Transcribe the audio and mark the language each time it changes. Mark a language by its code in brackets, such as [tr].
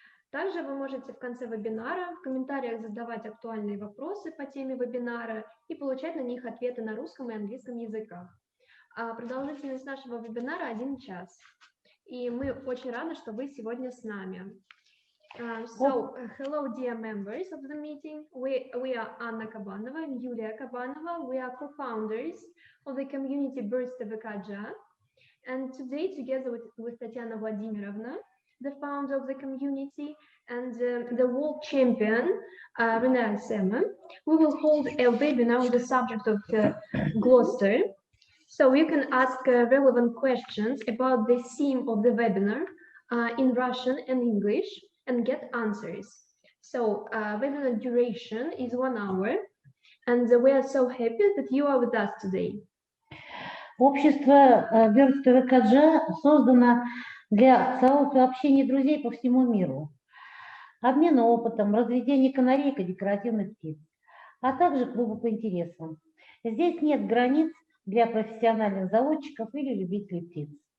[ru] Также вы можете в конце вебинара в комментариях задавать актуальные вопросы по теме вебинара и получать на них ответы на русском и английском языках. Продолжительность нашего вебинара 1 час. И мы очень рады, что вы сегодня с нами. [en] Hello, dear members of the meeting. We are Anna Kabanova and Yulia Kabanova. We are co-founders of the community Birds TVK&JA. And today, together with Tatiana Vladimirovna, the founder of the community, and the world champion, René Alssema, we will hold a webinar on the subject of Glosters. So you can ask relevant questions about the theme of the webinar in Russian and English and get answers. So webinar duration is 1 hour, and we are so happy that you are with us today. [ru] Общество Birds TVK&JA создано для сообщения друзей по всему миру, обмена опытом, разведения канарейк и декоративных птиц, а также клуба по интересам. Здесь нет границ для профессиональных заводчиков или любителей птиц.